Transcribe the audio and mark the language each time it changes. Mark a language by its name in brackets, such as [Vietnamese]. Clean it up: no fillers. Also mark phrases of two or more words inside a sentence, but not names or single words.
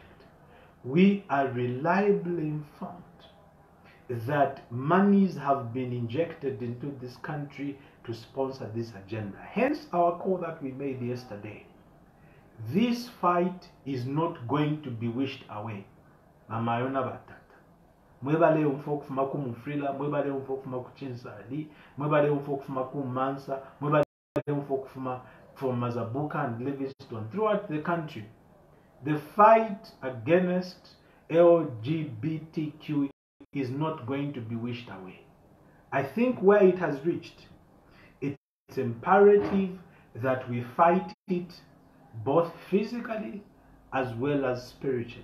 [English] We are reliably informed that monies have been injected into this country to sponsor this agenda. Hence our call that we made yesterday. This fight is not going to be wished away. [Bemba] Mamayona batata. Mwebale umfo kufuma kumufrila, mwebale umfo kufuma kuchinsali, mwebale umfo kufuma kumansa, mwebale umfo kufuma [English] from Mazabuka and Livingstone throughout the country. The fight against LGBTQ is not going to be wished away. I think where it has reached, it's imperative that we fight it both physically as well as spiritually.